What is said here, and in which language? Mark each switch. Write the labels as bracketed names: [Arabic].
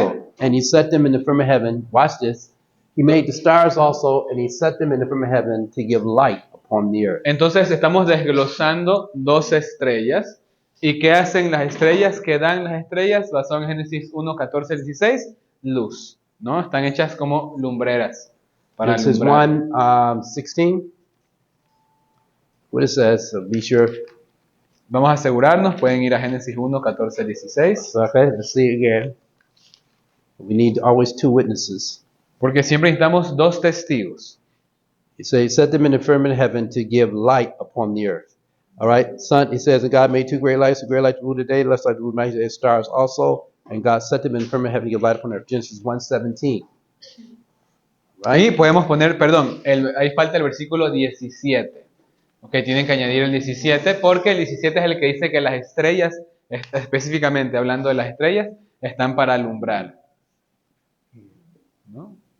[English] also, and he set them in the firmament of heaven. Watch this. He made the stars also, and he set them in the firmament of heaven to give light upon the earth. [Spanish] entonces estamos desglosando 12 estrellas. ¿Y qué hacen las estrellas? ¿Qué dan las estrellas? Basado en Génesis 1:14 al 16, luz, ¿no? Están hechas como lumbreras para [English] Genesis [Spanish] alumbrar. [English] 1, 16. What it says, so be sure. [Spanish] Vamos a asegurarnos, pueden ir a Génesis 1:14 al 16, [English] Okay, let's see it again. We need always two witnesses. [Spanish] porque siempre necesitamos dos testigos. [English] He says, he set them in the firmament of heaven to give light upon the earth. All right, sun. He says, and God made two great lights, a great light to rule the day, less light to rule the night, and stars also. And God set them in the firmament of heaven to give light upon the earth. Genesis 1:17. [Spanish] Ahí podemos poner, perdón, ahí falta el versículo 17. Ok, tienen que añadir el 17 porque el 17 es el que dice que las estrellas, específicamente hablando de las estrellas, están para alumbrar, ¿no?